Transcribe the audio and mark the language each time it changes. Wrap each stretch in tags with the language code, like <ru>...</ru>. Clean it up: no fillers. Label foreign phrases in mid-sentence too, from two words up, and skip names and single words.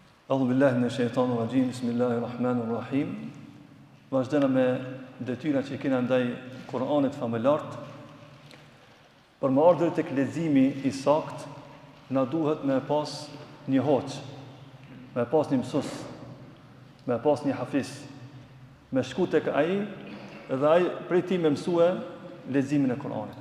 <ar>أعوذ بالله من الشيطان الرجيم. بسم الله الرحمن الرحيم.</ar> <sq>Vazhdojmë me detyrat që kena ndaj Kur'anit familart. Për më ardhur tek leximi i sakt, na duhet me pas një hoç, me pas një mësues, me pas një hafiz, me shku tek ai dhe ai prej tij me mësue leximin e Kur'anit.</sq>